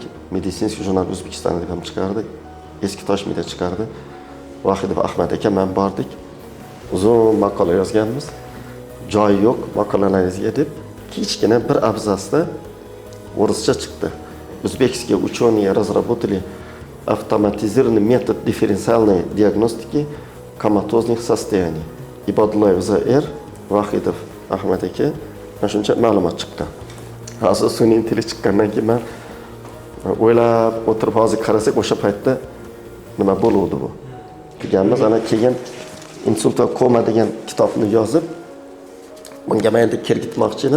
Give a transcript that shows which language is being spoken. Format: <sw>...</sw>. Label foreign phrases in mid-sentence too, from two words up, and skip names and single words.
<ru>Медицинский журнал</ru> <uz>O'zbekiston deb ham chiqardi. Eski Toshmida chiqardi. Vahidov Ahmad aka men bordik. Uzun maqola yozganmiz. Joyi yo'q maqolalaringizga deb kichkina bir abzasda o'rischa chiqdi.</uz> <ru>O'zbekskiy ученые разработали автоматизированный метод дифференциальной диагностики коматозных состояний.</ru> <uz>Ibodullayev Z.R. Vahidov Ahmad aka mana shuncha ma'lumot chiqdi. Hozir sun'iy intellekt chiqqandan keyin men o'ylab o'tirib hozir qarasak o'sha paytda nima bo'luvdi bu. Deganmiz, ana keyin insult va koma degan kitobni yozib bunga men endi kirgitmoqchi edim.</uz>